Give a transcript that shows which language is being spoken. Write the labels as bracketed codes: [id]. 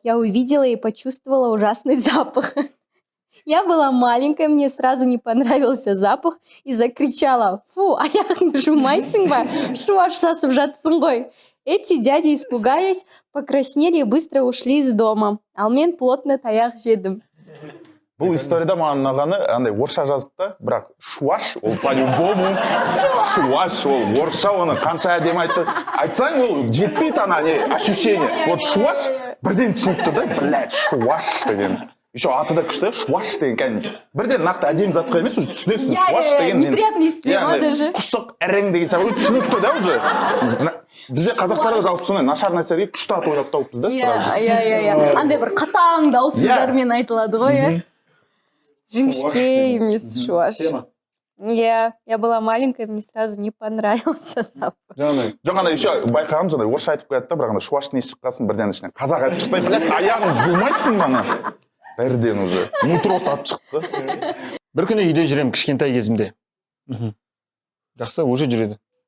[ru] Я увидела и почувствовала ужасный запах. Я была маленькая, мне сразу не понравился запах и закричала: [kk] «Фу, аяғыңды жумайсың ба? Шу аш сасып жатсың ғой». [ru] Эти дяди испугались, покраснели и быстро ушли из дома. [kk] А мен плотно таяқ жедім. Бұл историяда маған ұнағаны, андай орысша жазды да, бірақ шуаш, ол по-любому шуаш, ол орысша оны қанша әдемі айтты. Айтсаң, ол жетпейді ана ощущение. Вот шуаш, бірден түсінікті да, блядь, шуаш деген. Еще аты да күшті, шуаш деген кәдімгі. Бірден нақты әдемі затқа емес, уже түсінесің, шуаш деген. [ru] Неприятный естілема даже. [kk] Құсық, әрең деген сияқты, түсінікті да уже. Бізде қазақтарда жалпы сондай нашар нәрселерге күшті ат ойлап тауыппыз да сразу. Иә. Андай бір қатаң дауыссыздармен айтылады ғой, иә. Жіңішке емес шуаш. [ru] Я была маленькая, мне сразу не понравился запах. [kk] Жоқ, андай еще байқағам, жаңағыдай орысша айтып қояды да, бірақ андай шуаштың есі шыққасын бірден ішінен қазақ айтып шықпай, блядь, аяғын жумайсың ба ана? Бірден уже нутро сатып шықты. Бір күні үйде жүремін кішкентай кезімде. Жақсы, уже жүреді.